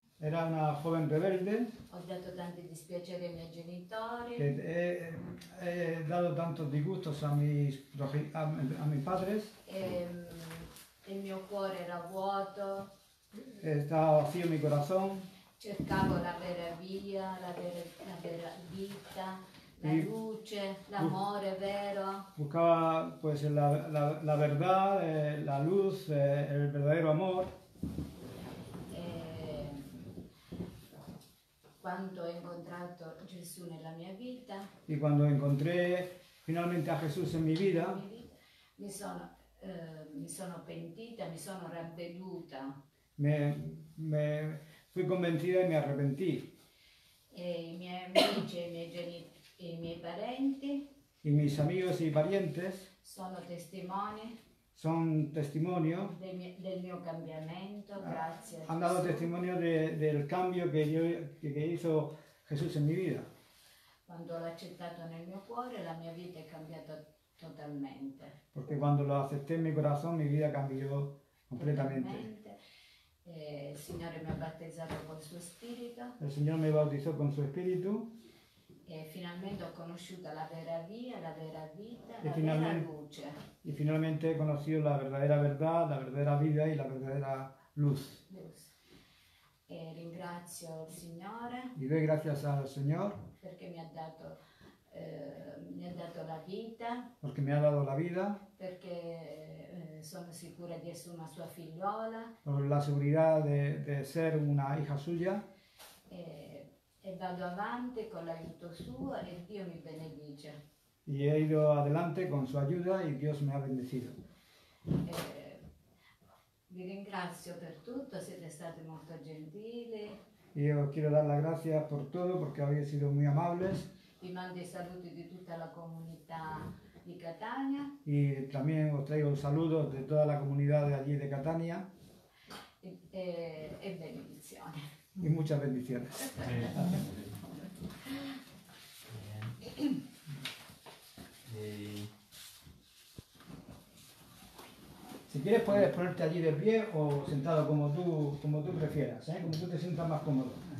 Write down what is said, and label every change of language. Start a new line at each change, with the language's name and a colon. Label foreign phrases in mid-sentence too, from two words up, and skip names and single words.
Spanish: era una joven rebelde.
Italian: Ho dato tanti dispiaceri ai miei genitori.
Spanish: Que he dado tantos disgustos a mis padres.
Italian: Il mio cuore era vuoto.
Spanish: Estaba vacío mi corazón.
Italian: Cercavo la vera via, la vera vita, la luce, l'amore vero.
Spanish: Buscaba pues la verdad, la luz, el verdadero amor.
Italian: Quando ho incontrato Gesù nella mia vita,
Spanish: y cuando encontré finalmente a Jesús en mi vida,
Italian: mi sono pentita, mi sono ravveduta.
Spanish: Me fui convencida y me arrepentí.
Italian: E i miei amici e i miei parenti,
Spanish: y mis amigos y parientes
Italian: sono testimoni,
Spanish: son testimonio,
Italian: del mio cambiamento, grazie a
Spanish: han dado testimonio del cambio que hizo Jesús en mi vida.
Italian: Quando l'ho accettato nel mio cuore, la mia vita è cambiata totalmente.
Spanish: Porque cuando lo acepté en mi corazón, mi vida cambió completamente.
Italian: Il Signore mi ha battezzato col suo spirito.
Spanish: El Señor me bautizó con su espíritu.
Italian: E finalmente ho conosciuto la vera via, la vera vita, la vera luce.
Spanish: Y finalmente he conocido la verdadera verdad, la verdadera vida y la verdadera luz.
Italian: E ringrazio il Signore.
Spanish: Y doy gracias al Señor.
Italian: Perché mi ha dato la vita.
Spanish: Porque me ha dado la vida.
Italian: Perché sono sicura di essere una sua figliola.
Spanish: Por la seguridad de ser una hija suya.
Italian: E vado avanti con l'aiuto suo e Dio mi benedice.
Spanish: Y he ido adelante con su ayuda y Dios me ha bendecido.
Italian: Vi ringrazio per tutto, siete stati molto gentili.
Spanish: Y os quiero dar las gracias por todo porque habéis sido muy amables.
Italian: Vi mando i saluti di tutta la comunità di Catania.
Spanish: Y también os traigo saludos de toda la comunidad de allí de Catania.
Italian: E benedizioni.
Spanish: Y muchas bendiciones. Si quieres puedes ponerte allí de pie o sentado como tú prefieras, como tú te sientas más cómodo.